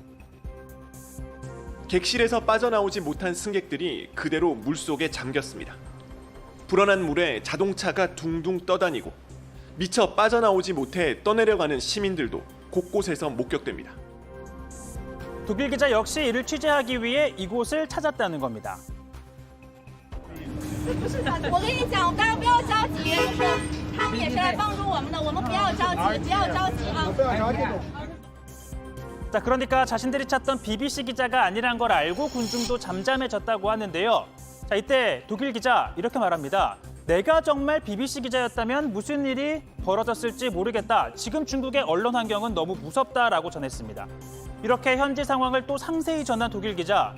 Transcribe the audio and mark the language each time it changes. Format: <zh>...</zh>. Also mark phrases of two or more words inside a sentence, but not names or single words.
<ko>객실에서 빠져나오지 못한 승객들이 그대로 물속에 잠겼습니다. 불어난 물에 자동차가 둥둥 떠다니고 미처 빠져나오지 못해 떠내려가는 시민들도 곳곳에서 목격됩니다. 독일 기자 역시 이를 취재하기 위해 이곳을 찾았다는 겁니다.</ko> <zh>我跟你讲，我刚刚不要着急，他们也是来帮助我们的，我们不要着急，不要着急啊！</zh> <ko>자, 그러니까 자신들이 찾던 BBC 기자가 아니란 걸 알고 군중도 잠잠해졌다고 하는데요. 자, 이때 독일 기자 이렇게 말합니다. 내가 정말 BBC 기자였다면 무슨 일이 벌어졌을지 모르겠다. 지금 중국의 언론 환경은 너무 무섭다라고 전했습니다. 이렇게 현지 상황을 또 상세히 전한 독일 기자.</ko>